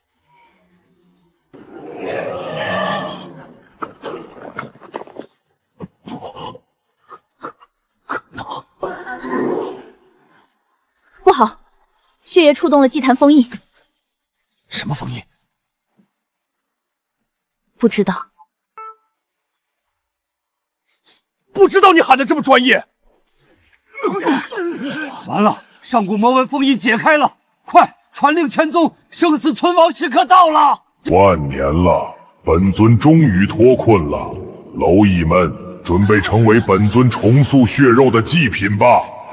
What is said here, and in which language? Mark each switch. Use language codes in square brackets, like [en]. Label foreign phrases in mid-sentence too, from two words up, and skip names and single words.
[zh] 不好，血液觸動了祭壇封印。什麼封印？不知道。不知道你喊的這麼專業。完了，上古魔紋封印解開了，快傳令全宗，生死存亡時刻到了！萬年了，本尊終於脫困了，螻蟻們準備成為本尊重塑血肉的祭品吧。